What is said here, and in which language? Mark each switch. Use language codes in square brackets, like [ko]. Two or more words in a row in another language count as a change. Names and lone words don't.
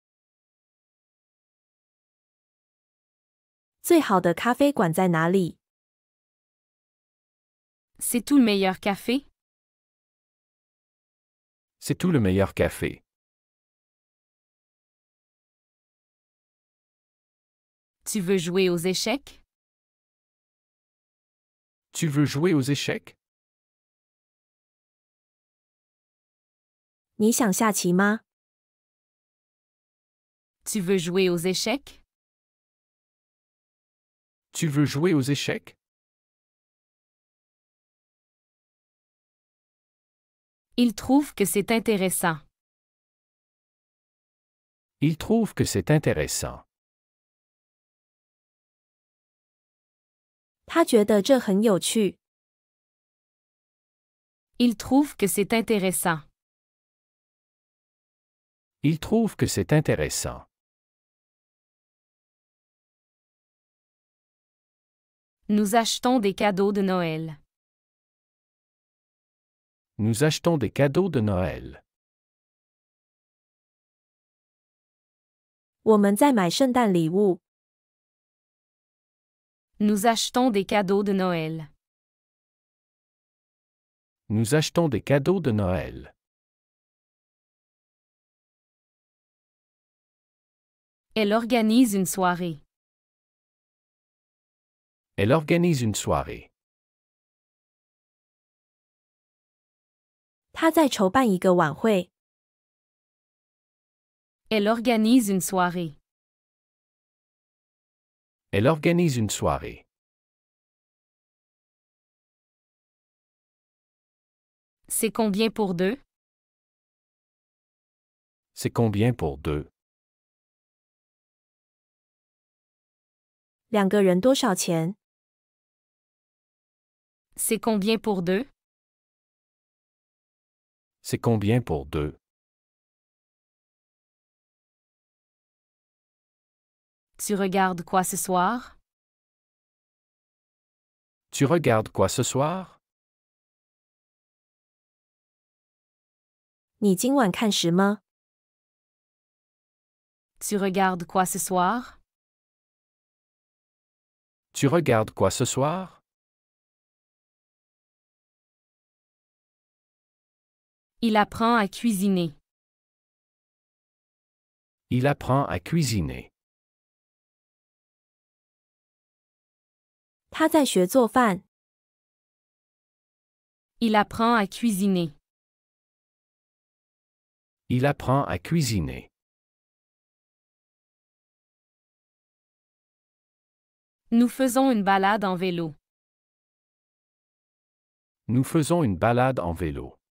[zh] 最好的咖啡馆在哪里？ [fr] C'est tout le meilleur café? C'est tout le meilleur café. Tu veux jouer aux échecs? Tu veux jouer aux échecs? [zh] 你想下棋吗？ [fr] Tu veux jouer aux échecs? Tu veux jouer aux échecs? Il trouve que c'est intéressant. Il trouve que c'est intéressant. [zh] 他觉得这很有趣。 [fr] Il trouve que c'est intéressant. Il trouve que c'est intéressant. Nous achetons des cadeaux de Noël. Nous achetons des cadeaux de Noël. [zh] 我们在买圣诞礼物。 [fr] Nous achetons des cadeaux de Noël. Nous achetons des cadeaux de Noël. Elle organise une soirée. Elle organise une soirée. [zh] 他在筹办一个晚会。 [fr] Elle organise une soirée. Elle organise une soirée. C'est combien pour deux? C'est combien pour deux? [zh] 两个人多少钱？ [fr] C'est combien pour deux? C'est combien pour deux? Tu regardes quoi ce soir? Tu regardes quoi ce soir? [zh] 你今晚看什么？ [fr] Tu regardes quoi ce soir? Tu regardes quoi ce soir? Il apprend à cuisiner. Il apprend à cuisiner. [zh] 他在学做饭。 [fr] Il apprend à cuisiner. Il apprend à cuisiner. Nous faisons une balade en vélo. Nous faisons une balade en vélo.